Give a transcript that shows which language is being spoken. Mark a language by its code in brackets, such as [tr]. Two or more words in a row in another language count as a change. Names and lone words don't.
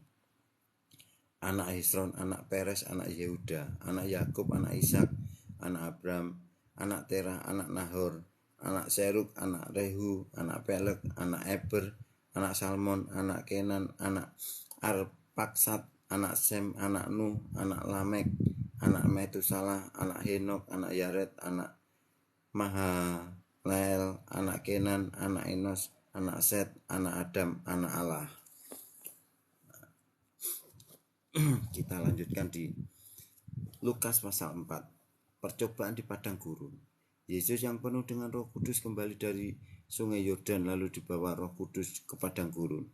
[id] anak Hesron, anak Peres, anak Yehuda, anak Yakub, anak Ishak, anak Abraham, anak Terah, anak Nahor, anak Seruk, anak Rehu, anak Pelek, anak Eber, anak Salmon, anak Kenan, anak Arpaksat, anak Sem, anak Nuh, anak Lamek, anak Metusalah, anak Henok, anak Yared, anak Mahalalel, anak Kenan, anak Enos, anak Set, anak Adam, anak Allah. Kita lanjutkan di Lukas pasal 4. Percobaan di padang gurun. Yesus yang penuh dengan Roh Kudus kembali dari Sungai Yordan lalu dibawa Roh Kudus ke padang gurun.